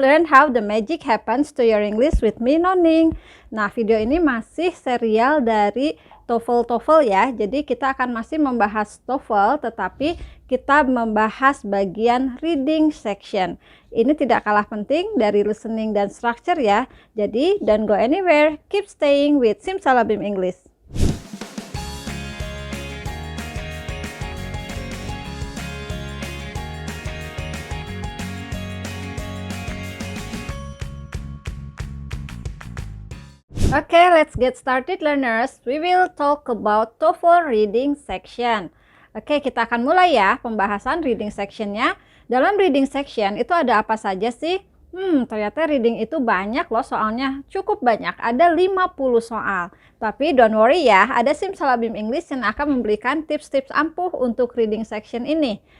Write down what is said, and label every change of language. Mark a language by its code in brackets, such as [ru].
[en] Learn how the magic happens to your English with me Noning. [id] Nah, video ini masih serial dari TOEFL ya. Jadi kita akan masih membahas TOEFL, tetapi kita membahas bagian reading section. Ini tidak kalah penting dari listening dan structure ya. Jadi [en] don't go anywhere, keep staying with Simsalabim English. Okay, let's get started learners. We will talk about TOEFL reading section. [id] Oke, kita akan mulai ya pembahasan reading sectionnya. Dalam reading section itu ada apa saja sih? Ternyata reading itu banyak loh soalnya, cukup banyak, ada 50 soal. Tapi [en] don't worry [id] ya, ada Simsalabim English yang akan memberikan tips-tips ampuh untuk reading section ini.